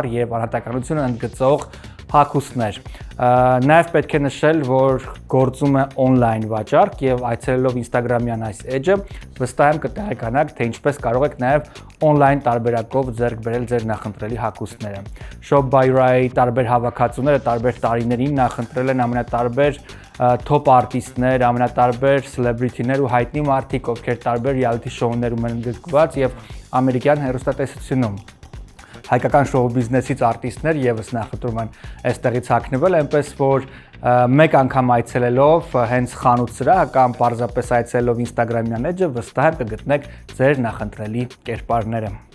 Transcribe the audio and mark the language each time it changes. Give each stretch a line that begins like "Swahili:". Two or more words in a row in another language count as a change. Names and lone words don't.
Armenian: եւ անհատականություն ընդգծող հագուստներ։ Նաև պետք է նշել, որ գործում է on-line վաճառք եւ այցելելով Instagram-յան այս էջը վստահ եմ կտեղեկանաք, թե ինչպես կարող եք նաև on-line տարբերակով ձեռք բերել ձեր նախընտրելի հագուստները։ Shop by Raya-ի տարբեր հավաքածուները տարբեր տարիներին նախընտրել են ամենատարբեր top արտիստներ, ամենատարբեր celebrity-ներ ու հայտնի մարդիկ, ովքեր տարբեր
English: reality show-
Armenian: ներում են ընդգրկված եւ ամերիկյան հեռուստատեսությունում։ Հայկական շոու բիզնեսից արտիստներ եւս նախընտրում են այստեղից հագնվել, այնպես որ մեկ անգամ այցելելով հենց խանութ սրահը կամ պարզապես այցելելով Instagram-յան էջը վստահ եմ կգտնեք ձեր նախընտրելի կերպարները։